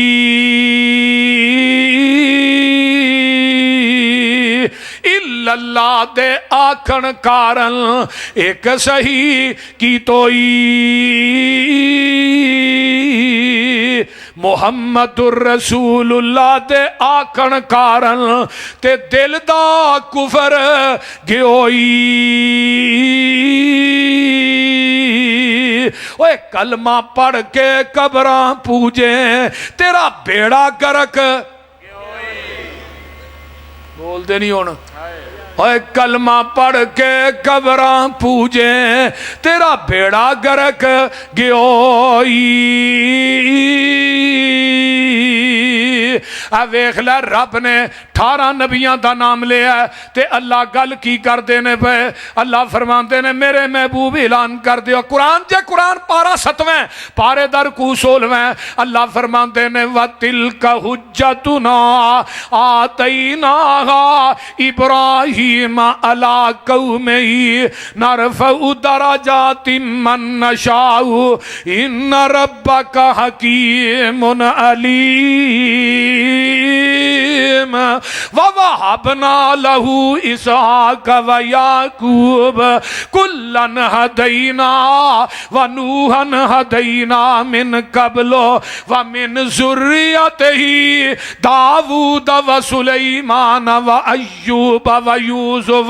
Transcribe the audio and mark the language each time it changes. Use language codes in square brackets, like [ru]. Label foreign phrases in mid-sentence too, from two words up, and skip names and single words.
[ar] الا اللہ [pa] دے آکھن کارن ایک صحیح کی توئی، [ar] محمد الرسول اللہ [pa] دے آکھن کارن تے دل دا کفر گیوئی۔ اوے کلمہ پڑھ کے قبراں پوجیں تیرا بیڑا گرک، بول دے نہیں ہونا، اوے کلمہ پڑھ کے قبراں پوجیں تیرا بیڑا گرک گیوئی۔ ویکھ لے رب نے 18 نبیاں دا نام لیا ہے تے اللہ گل کی کر دینے پہ، اللہ فرماندے نے میرے محبوب اعلان کر دیو قرآن جے قرآن پارا 7ویں پارے در کو 16ویں، اللہ فرماندے نے [ar] وَتِلْكَ حُجَّتُنَا آتَيْنَاهَا إِبْرَاهِيمَ عَلَىٰ قَوْمِهِ نَرْفَعُ دَرَجَاتٍ مَّن نَّشَاءُ إِنَّ رَبَّكَ حَكِيمٌ عَلِيمٌ وَوَهَبْنَا لَهُ إِسْحَاقَ وَيَعْقُوبَ كُلًّا هَدَيْنَا وَنُوحًا هَدَيْنَا مِن قَبْلُ وَمِن ذُرِّيَّتِهِ داود وسليمان وأيوب ويوسف